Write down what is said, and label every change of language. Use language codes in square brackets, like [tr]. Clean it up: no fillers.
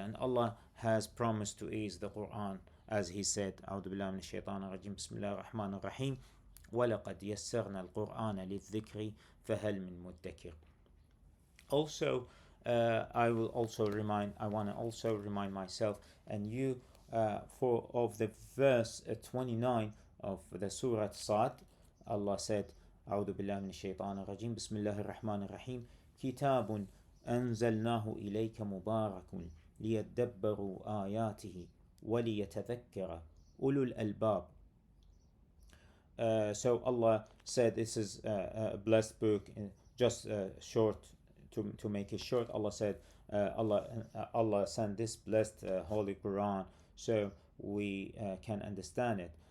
[en] And Allah has promised to ease the Quran, as He said, [ar] أعوذ بالله من الشيطان الرجيم بسم الله الرحمن الرحيم وَلَقَدْ يَسَّرْنَا الْقُرْآنَ لِلذِّكْرِ فَهَلْ مِن مُدَّكِرٍ. [en] Also, I want to also remind myself and you of the verse 29 of the Surah Sad. Allah said, [ar] أعوذ بالله من الشيطان الرجيم بسم الله الرحمن الرحيم كتاب أنزلناه إليك مبارك ليدبروا آياته وليتذكر أولو الألباب. [en] So Allah said this is a blessed book. Just short, to make it short, Allah said Allah sent this blessed Holy Quran so we can understand it.